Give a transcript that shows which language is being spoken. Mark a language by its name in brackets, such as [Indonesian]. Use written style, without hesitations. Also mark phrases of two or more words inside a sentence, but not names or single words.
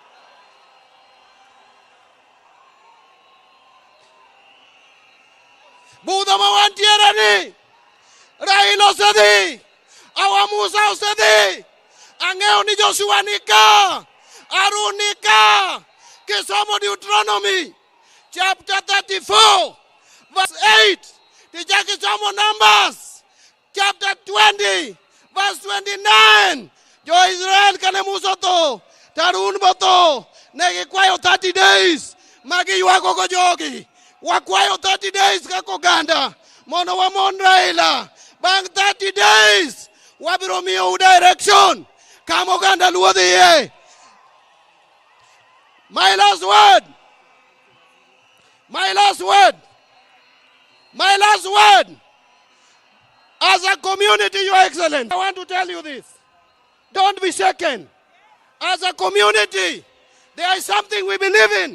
[Luo (Kenya and Tanzania)] Budho ma wantiere ni, Raila osedhi, awa Musa osedhi, ang'eyo ni Joshua ni ka, Harun ni ka. Kisomo Deuteronomy chapter 34 verse 8, kisomo Numbers chapter 20 verse 29. Jo-Israel kane Musa tho, Harun botho, negi kwayo 30 days, magi yuago go jogi. Wakwayo 30 days kako ganda, mono wamon Raila. Bang 30 days, wabiro miyo u direction, kamo ganda luo dhiye. [English] My last word, my last word, my last word. As a community, Your Excellency, I want to tell you this. Don't be shaken. As a community, there is something we believe in.